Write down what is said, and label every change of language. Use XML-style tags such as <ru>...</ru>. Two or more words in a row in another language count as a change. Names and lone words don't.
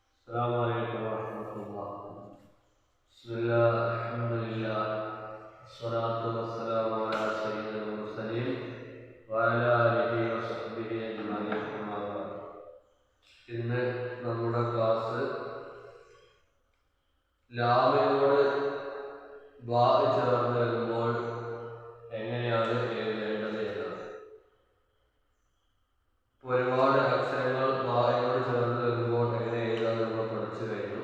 <ar>السلام عليكم ورحمة الله. بسم الله الحمد لله والصلاة والسلام على سيد المرسلين وعلى آله وصحبه أجمعين. أما بعد.</ar> <ml>ഇന്ന് നമ്മുടെ ക്ലാസ് ലാമിനോട് ബാ ചേർന്ന് വരുമ്പോൾ എങ്ങനെയാണ് എഴുതേണ്ടത് എന്നാണ്. ഒരുപാട് അക്ഷരങ്ങൾ ബായോട് ചേർന്ന് വരുമ്പോൾ എങ്ങനെ എഴുതാൻ നമ്മൾ പഠിച്ചു കഴിഞ്ഞു.</ml>